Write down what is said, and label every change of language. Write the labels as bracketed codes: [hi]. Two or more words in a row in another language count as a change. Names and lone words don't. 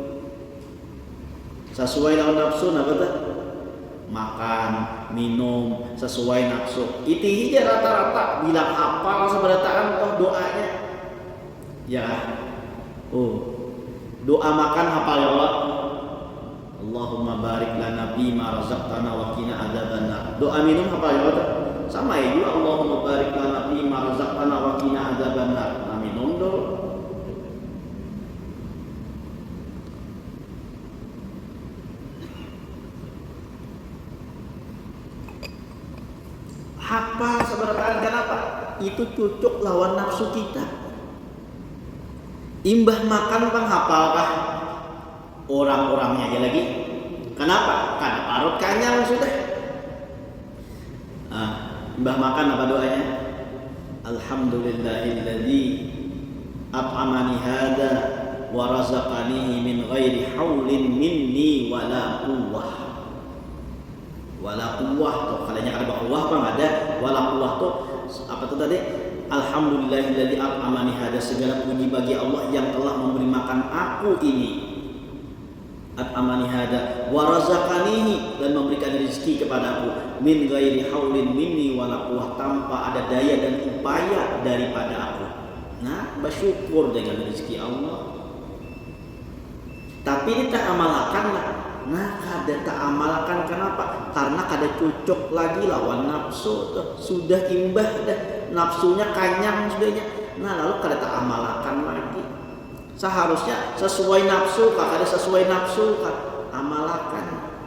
[bjn] Sesuai lawan nafsu nah betul, makan minum sesuai nafsu itu aja rata-rata bilang hafal seberataan toh doanya ya. Doa makan hafal ya Allah, [ar] اللهم بارك لنا بما رزقتنا وقنا عذاب النار. [bjn] Doa minum apa ya? Sama ya juga, [ar] اللهم بارك لنا بما رزقتنا وقنا عذاب النار. [bjn] Nah, minum dulu. Hafal sebenarnya kenapa? Itu cocok lawan nafsu kita. Imbah makan bang hafalkah? Orang-orangnya aja lagi. Kenapa? Karena parut kanyang sudah. Mbah makan apa doanya? [ar] الحمد لله الذي أطعمني هذا ورزقنيه من غير حول مني ولا قوة. ولا قوة [bjn] tuh kalanya ada quwwah bang ada [ar] ولا قوة [bjn] tuh apa tuh tadi? [ar] الحمد لله الذي أطعمني هذا, [bjn] segala puji bagi Allah yang telah memberi makan aku ini. [ar] أطعمني هذا ورزقنيه, [bjn] dan memberikan rezeki kepadaku [ar] من غير حول مني ولا قوة, [bjn] tanpa ada daya dan upaya daripada aku. Nah, bersyukur dengan rezeki Allah. Tapi ini tak amalkan lah. Nah, kada tak amalkan kenapa? Karena kada cocok lagi lawan nafsu tuh. Sudah imbah dah nafsunya kanyang sudahnya. Nah, lalu kada tak amalkan lagi. Seharusnya sesuai nafsu kah, ada sesuai nafsu kah, amalkan.